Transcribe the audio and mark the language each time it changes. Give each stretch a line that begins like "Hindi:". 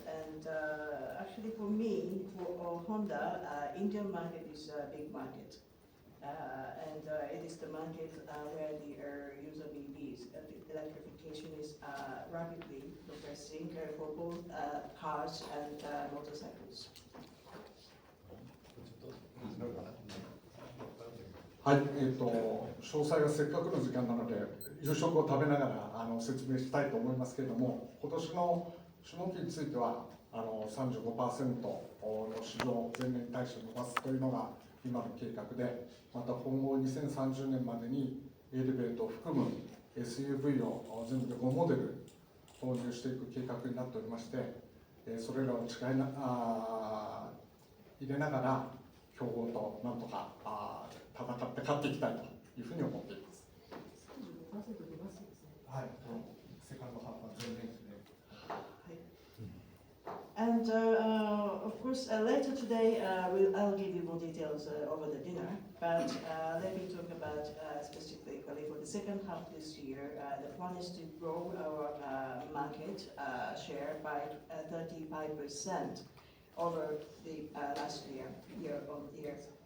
English: And actually for me, for Honda, Indian market is a big market. And it is the market where the use of EVs, electrification is rapidly progressing for both cars and motorcycles.
Japanese: はい、詳細はせっかくの時間なので、夕食を食べながら説明したいと思いますけれども、今年の下期については35% の市場を前年に対して伸ばすというのが今の計画で、また今後2030年までにエレベートを含む SUV を全部で5モデル投入していく計画になっておりまして、それらを入れながら競合となんとか戦って勝っていきたいというふうに思っています。はい、セカンドハーフは前年比で。
English: And of course, later today, I'll give you more details over the dinner. But let me talk about specifically for the second half this year. The plan is to grow our market share by 35% over the last year on year.